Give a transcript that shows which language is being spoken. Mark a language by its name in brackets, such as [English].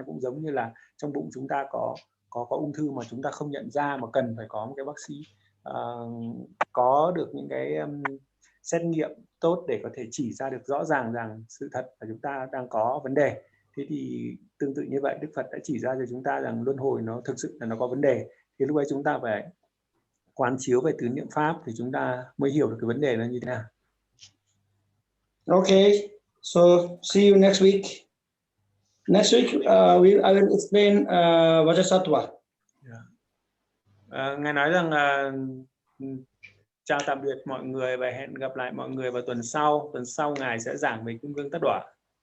[Vietnamese] Nó cũng giống như là trong bụng chúng ta có ung thư mà chúng ta không nhận ra, mà cần phải có một cái bác sĩ có được những cái xét nghiệm tốt để có thể chỉ ra được rõ ràng rằng sự thật là chúng ta đang có vấn đề. Thế thì tương tự như vậy, Đức Phật đã chỉ ra cho chúng ta rằng luân hồi nó thực sự là nó có vấn đề. Thì lúc ấy chúng ta phải quán chiếu về tứ niệm pháp thì chúng ta mới hiểu được cái vấn đề nó như thế nào. [English] Okay, so see you next week. Next week I will explain Vajrasattva. [Vietnamese] Ngài nói rằng chào tạm biệt mọi người và hẹn gặp lại mọi người vào tuần sau. Tuần sau Ngài sẽ giảng về Kim Cương Tát Đọa.